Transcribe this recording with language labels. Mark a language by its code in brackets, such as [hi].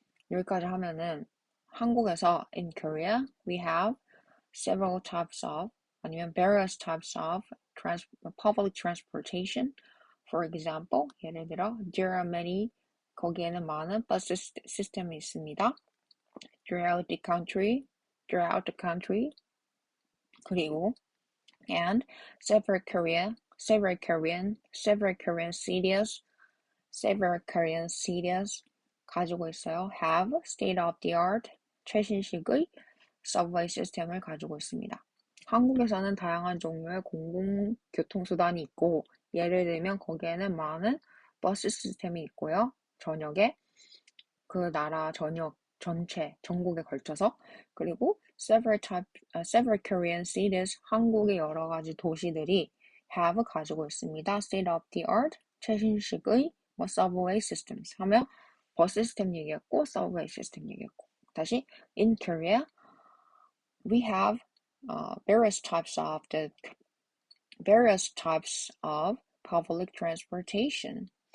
[ko] 여기까지 하면은 한국에서 [en] in Korea we have several types of [ko] 아니면 [en] various types of public transportation. For example, [ko] 예를 들어 [en] there are many [ko] 거기에는 많은 버스 시스템이 있습니다. [en] throughout the country [ko] 그리고 [en] and several Korean cities [ko] 가지고 있어요. [en] have state-of-the-art [ko] 최신식의 서브웨이 시스템을 가지고 있습니다. 한국에서는 다양한 종류의 공공교통수단이 있고 예를 들면 거기에는 많은 버스 시스템이 있고요. 전역에 그 나라 전국에 걸쳐서 그리고 [en] several Korean cities [ko] 한국의 여러 가지 도시들이 [en] have [ko] 가지고 있습니다. [en] state-of-the-art [ko] 최신식의 [en] subway systems [ko] 하며 버스 시스템 얘기했고 [en] subway [ko] 시스템 얘기했고 다시 [en] in Korea we have various types of public transportation.